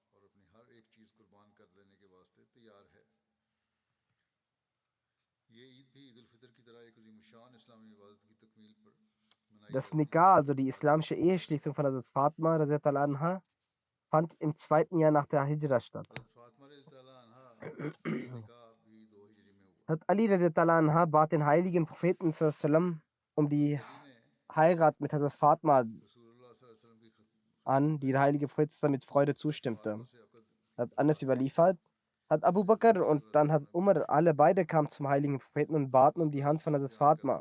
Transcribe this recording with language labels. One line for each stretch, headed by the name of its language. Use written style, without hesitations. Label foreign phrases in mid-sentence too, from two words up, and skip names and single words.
German: Das Nikah, also die islamische Eheschließung von Hazrat Fatma
Arabic: رضي الله عنها,
German: fand im 2. Jahr nach der Hijra statt. Hazrat Ali
Arabic: رضي الله عنها
German: bat den heiligen Propheten sallam um die Heirat mit Hazrat Fatma an, die der heilige Prophet mit Freude zustimmte. Hat Anas überliefert, hat Abu Bakr und dann hat Umar, alle beide kamen zum heiligen Propheten und baten um die Hand von Hazrat Fatma.